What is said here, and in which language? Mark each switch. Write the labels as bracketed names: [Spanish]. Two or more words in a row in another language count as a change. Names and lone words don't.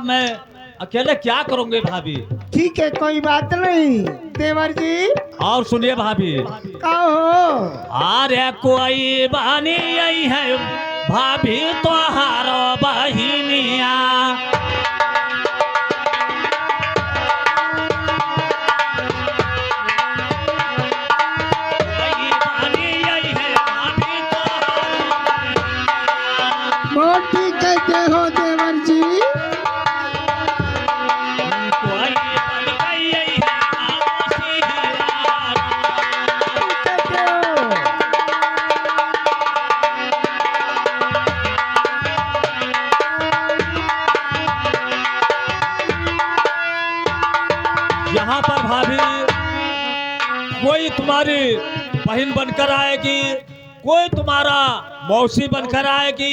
[Hindi] मैं अकेले क्या करूंगी भाभी। ठीक है कोई बात नहीं देवर जी। और सुनिए भाभी, कहो। अरे कोई बहनी आई है भाभी तोहारो बहिनिया। कोई बहनी आई है भाभी तोहारो बहिनिया। बहुत ठीक कहते हो देवर जी। कोई बन गई है आसी दीवार। कहते हो। यहाँ पर भाभी कोई तुम्हारी बहन बनकर आएगी, कोई तुम्हारा मौसी बनकर आएगी।